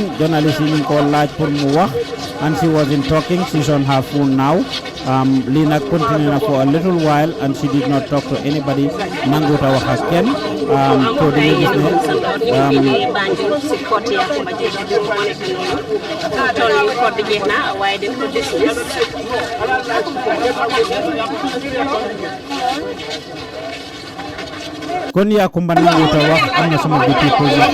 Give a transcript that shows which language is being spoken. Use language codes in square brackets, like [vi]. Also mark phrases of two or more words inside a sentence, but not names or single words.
[wo] journaliste yi ñu ko laaj pour mu wax [en] and she wasn't talking she's on her phone now [wo] lii nag continue na [en] for a little while and she did not talk to anybody [wo] nanguut a wax ak kenn so dañuy gis ne kon Yakumba nanguut a wax am na sama biti ko